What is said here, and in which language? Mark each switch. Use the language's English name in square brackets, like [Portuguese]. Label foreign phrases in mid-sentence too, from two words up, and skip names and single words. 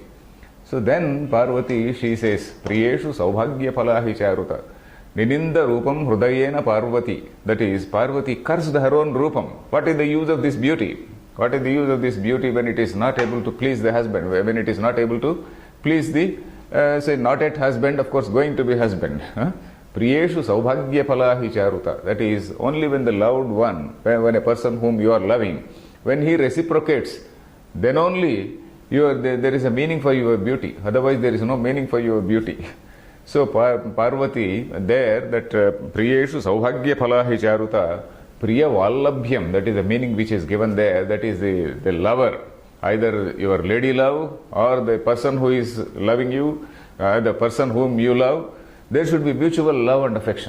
[English] So then Parvati, she says, [Sanskrit] Priyeshu Saubhagya Palahi Charuta. Nininda Rupam Hrudayena Parvati. [English] That is, Parvati cursed her own Rupam. What is the use of this beauty? What is the use of this beauty when it is not able to please the husband, when it is not able to please the say not yet husband, of course going to be husband. [Sanskrit] Priyeshu saubhagya phalahi charuta. [English] That is, only when the loved one, when a person whom you are loving, when he reciprocates, then only there is a meaning for your beauty. Otherwise there is no meaning for your beauty. So Parvati there, that [Sanskrit] Priyeshu saubhagya phalahi charuta, Priya Vallabhyam, [English] that is the meaning which is given there, that is the lover, either your lady love or the person who is loving you, the person whom you love, there should be mutual love and affection.